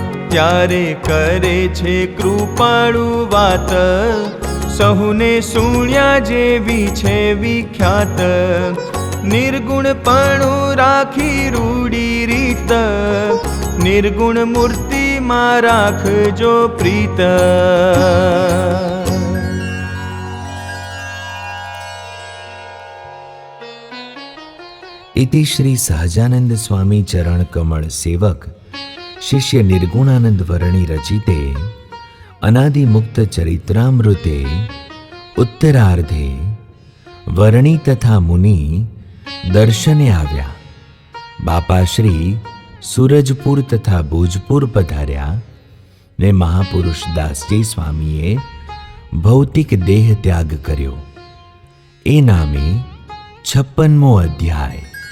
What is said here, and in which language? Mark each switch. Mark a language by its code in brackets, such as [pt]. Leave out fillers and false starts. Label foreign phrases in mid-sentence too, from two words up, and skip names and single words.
[gu] ત્યારે કરે છે કૃપાળુ વાત, સહુને સુણ્યા જેવી છે વિખ્યાત. નિર્ગુણપણું રાખી રૂડી રીત, નિર્ગુણ મૂર્તિમાં રાખજો પ્રીત. [sa] इति श्री सहजानंद स्वामी चरण कमल सेवक शिष्य निर्गुणानंद वर्णी रचिते अनादि मुक्त चरित्रामृते उत्तरार्धे वर्णी तथा मुनि दर्शने आव्या. [gu] બાપા શ્રી સૂરજપુર તથા ભુજપુર પધાર્યા ને મહાપુરુષ દાસજી સ્વામીએ ભૌતિક દેહ ત્યાગ કર્યો. એ નામે 56મો અધ્યાય.